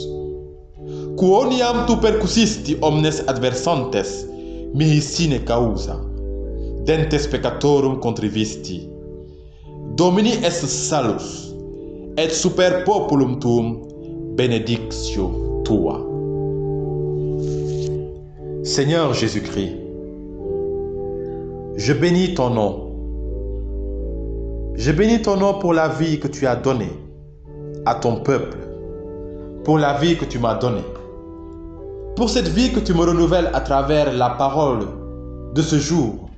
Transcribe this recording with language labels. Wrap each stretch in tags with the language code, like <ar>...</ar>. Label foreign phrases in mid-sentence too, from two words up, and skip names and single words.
<la>Quoniam tu percussisti omnes adversantes, mihi sine causa, dentes peccatorum contrivisti. Domini est salus, et super populum tuum benedictio tua.</la> <fr>Seigneur Jésus-Christ, je bénis ton nom. Je bénis ton nom pour la vie que tu as donnée à ton peuple, pour la vie que tu m'as donnée, pour cette vie que tu me renouvelles à travers la parole de ce jour.</fr>